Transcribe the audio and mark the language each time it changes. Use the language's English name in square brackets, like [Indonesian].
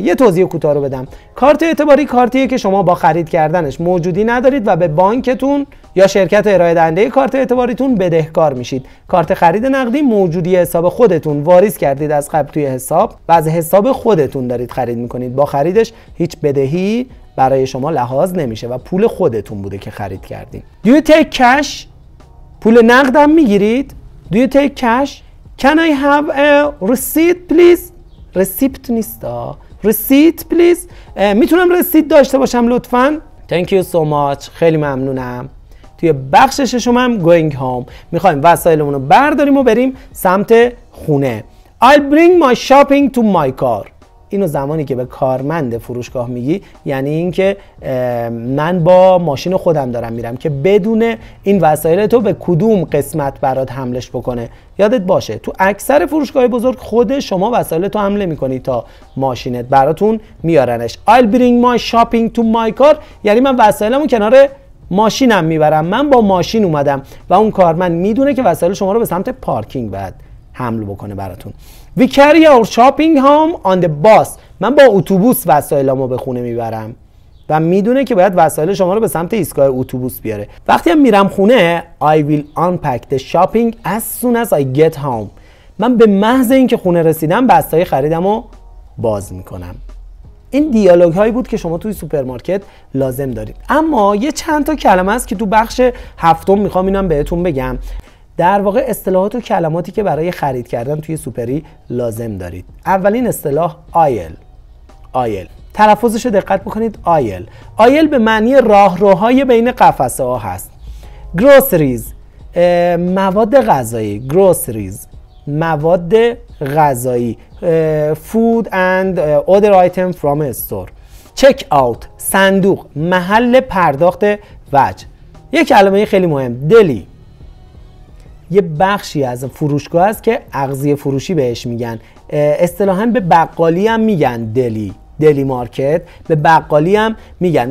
[Persian] یه توضیح کوتاه رو بدم. کارت اعتباری کارتیه که شما با خرید کردنش موجودی ندارید و به بانکتون یا شرکت ارائه دهنده کارت اعتباریتون بدهکار میشید. کارت خرید نقدی موجودی حساب خودتون واریز کردید از قبل توی حساب و از حساب خودتون دارید خرید میکنید. با خریدش هیچ بدهی برای شما لحاظ نمیشه و پول خودتون بوده که خرید کردین. [English] Do you take cash؟ [Persian] پول نقد هم میگیرید؟ [English] Do you take cash؟ Can I have a receipt please؟ receipt نیست. receipt please. [Persian] میتونم رسید داشته باشم لطفاً؟ [English] Thank you so much. [Persian] خیلی ممنونم. توی بخش ششم هم [English] going home. [Persian] میخوایم وسایلمون رو برداریم و بریم سمت خونه. [English] I'll bring my shopping to my car. [Persian] اینو زمانی که به کارمند فروشگاه میگی یعنی اینکه من با ماشین خودم دارم میرم که بدون این وسایل تو به کدوم قسمت برات حملش بکنه. یادت باشه تو اکثر فروشگاه بزرگ خود شما وسایل تو حمله میکنی تا ماشینت براتون میارنش. [English] I'll bring my shopping to my car [Persian] یعنی من وسایلمو کنار ماشینم میبرم، من با ماشین اومدم و اون کارمند میدونه که وسایل شما رو به سمت پارکینگ باید حمل بکنه براتون. [English] We carry our shopping home on the bus. [Persian] من با اتوبوس وسایلامو به خونه میبرم و میدونه که باید وسایل شما رو به سمت ایستگاه اتوبوس بیاره. وقتی هم میرم خونه [English] I will unpack the shopping as soon as I get home. [Persian] من به محض اینکه خونه رسیدم بستای خریدمو باز میکنم. این دیالوگ هایی بود که شما توی سوپرمارکت لازم دارید. اما یه چند تا کلمه است که تو بخش هفتم میخوام اینم بهتون بگم. در واقع اصطلاحات و کلماتی که برای خرید کردن توی سوپری لازم دارید. اولین اصطلاح آیل. تلفظش رو دقت بکنید. آیل به معنی راهروهای بین قفسه ها هست. گروسریز مواد غذایی. مواد غذایی. [English] food and other item from a store. [Persian] check out صندوق محل پرداخت وجه. یک کلمه خیلی مهم دلی. یه بخشی از فروشگاه است که اغذیه فروشی بهش میگن. اصطلاحاً به بقالی هم میگن دلی مارکت، به بقالی هم میگن.